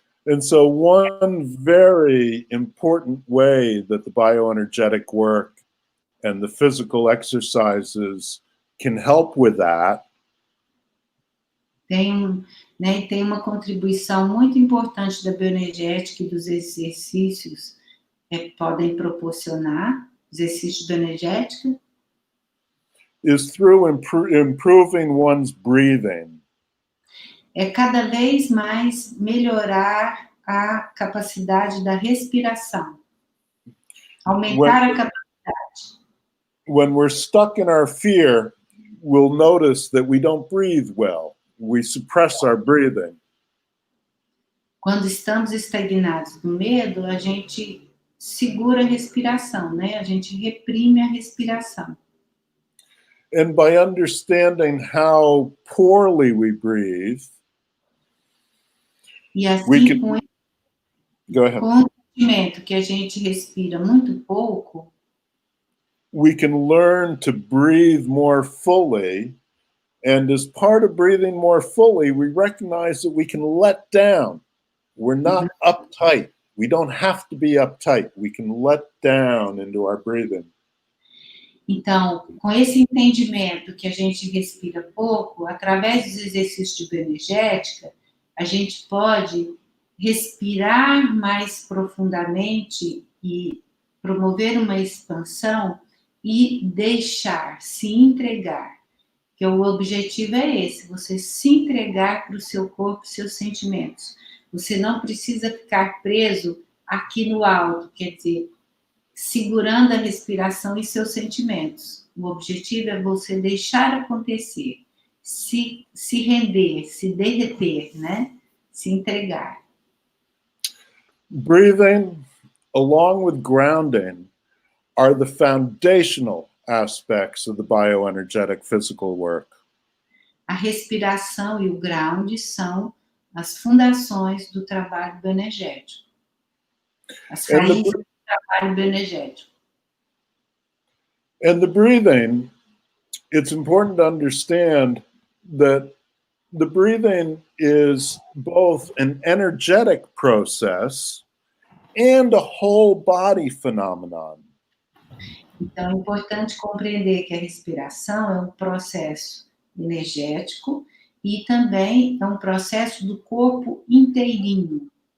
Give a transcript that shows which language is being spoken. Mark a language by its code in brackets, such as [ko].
[en] And so one very important way that the bioenergetic work and the physical exercises can help with that [pt] Tem uma contribuição muito importante da bioenergética e dos exercícios podem proporcionar, exercícios de bioenergética, [en] is through improving one's breathing. [pt] É cada vez mais melhorar a capacidade da respiração. Aumentar a capacidade. [en] When we're stuck in our fear, we'll notice that we don't breathe well. We suppress our breathing. [pt] Quando estamos estagnados no medo, a gente segura a respiração, né? A gente reprime a respiração. [en] And by understanding how poorly we breathe, [pt] e assim, com o sentimento que a gente respira muito pouco, [en] we can learn to breathe more fully. And as part of breathing more fully, we recognize that we can let down. We're not uptight. We don't have to be uptight. We can let down into our breathing. [pt] Então, com esse entendimento que a gente respira pouco, através dos exercícios de bioenergética, a gente pode respirar mais profundamente e promover uma expansão e deixar, se entregar. Que o objetivo é esse, você se entregar para o seu corpo, seus sentimentos. Você não precisa ficar preso aqui no alto, quer dizer, segurando a respiração e seus sentimentos. O objetivo é você deixar acontecer, se render, se derreter, né? Se entregar. [en] Breathing, along with grounding, are the foundational aspects of the bioenergetic physical work. [pt] A respiração e o ground são as fundações do trabalho bioenergético. As raízes do trabalho bioenergético. [en] And the breathing, it's important to understand that the breathing is both an energetic process and a whole body phenomenon. [pt] Então, é importante compreender que a respiração é um processo energético e também é um processo do corpo inteirinho.